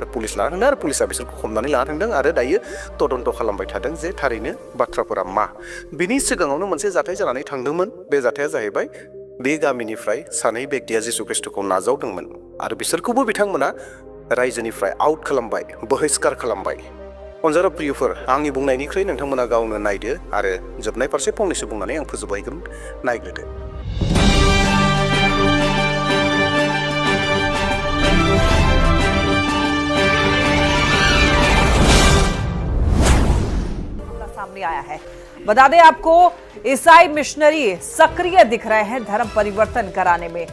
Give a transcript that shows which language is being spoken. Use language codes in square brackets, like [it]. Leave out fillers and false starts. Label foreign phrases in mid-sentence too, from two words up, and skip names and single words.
[brx] पुलिस लाना थांदों आरो पुलिसा बिसोरखौ हमनानै लाना थांदों आरो दायो तदन्त खालामबाय थादों जे थारैनो बाथ्राफोरा मा बिनि सिगाङावनो मोनसे जाथाय जानानै थांदोंमोन बे जाथाया जाहैबाय बे गामिनिफ्राय सानै बेक्तिया जिसु ख्रिस्टखौ नाजावदोंमोन आरो बिसोरखौबो बिथांमोना रायजोनिफ्राय आउट खालामबाय बहिष्कार खालामबाय अनजारा प्रियफोर आंनि बुंनायनिख्रुइ नोंथांमोना गावनो नायदो आरो जोबनाय फारसे फंनैसो बुंनानै आं फोजोबहैगोन नायग्रोदो [hi] सामने आया है। बता दें आपको ईसाई मिशनरी सक्रिय दिख रहे हैं धर्म परिवर्तन कराने में।